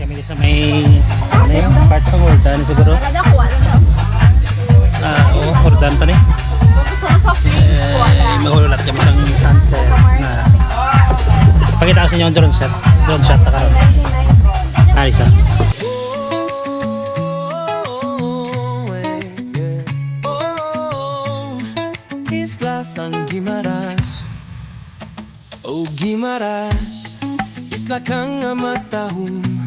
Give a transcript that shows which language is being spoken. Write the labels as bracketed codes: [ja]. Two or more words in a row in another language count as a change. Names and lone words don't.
[tl] Sa may ano yung part ng Hordan siguro. Talaga, kuha lang daw. [hil] Oo, Hordan pa ni. Mahulat kami sa sunset na pakita ko sa inyo yung [en] drone shot [hil] na karon. [tl] Ayos ah. [hil] Isla San Guimaras, oh Guimaras, isla kang matahom.